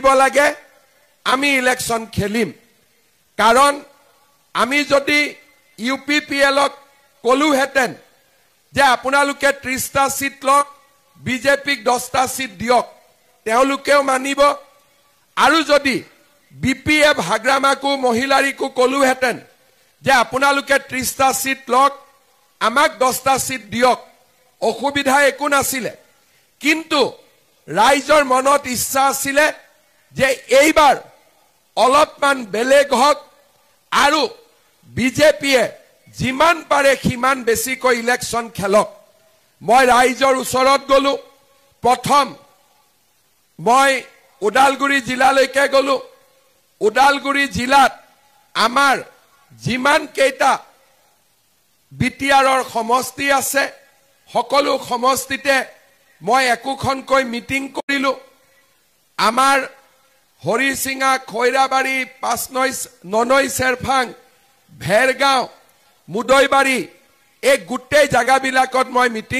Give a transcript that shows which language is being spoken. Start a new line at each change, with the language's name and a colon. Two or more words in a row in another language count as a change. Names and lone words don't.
Assamese: লাগে আমি ইলেকশন খেলিম কাৰণ আমি যদি ইউপিপিএলক কলোহেঁতেন যে আপোনালোকে 30টা সিট লওক বিজেপিক 10টা সিট দিয়ক তেওঁলোকেও মানিব আৰু যদি বিপিএফ হাগ্ৰামাক মহিলাৰীক ক'লোহেঁতেন যে আপোনালোকে 30টা ছিট লওক আমাক 10টা ছিট দিয়ক অসুবিধা একো নাছিলে কিন্তু ৰাইজৰ মনত ইচ্ছা আছিলে যে এইবাৰ অলপমান বেলেগ হওক আৰু বিজেপিয়ে যিমান পাৰে সিমান বেছিকৈ ইলেকশ্যন খেলক মই ৰাইজৰ ওচৰত গলো প্ৰথম মই ওদালগুৰি জিলালৈকে গলো ওদালগুৰি জিলাত আমাৰ যিমান কেইটা বিটিআৰৰ সমষ্টি আছে সকলো সমষ্টিতে মই একোখনকৈ মিটিং কৰিলো আমাৰ হৰিসিঙা খৈৰাবাৰী পাঁচনৈ ননৈ চেৰফাং ভেৰগাঁও মুদৈবাৰী এই গোটেই জাগাবিলাকত মই মিটিং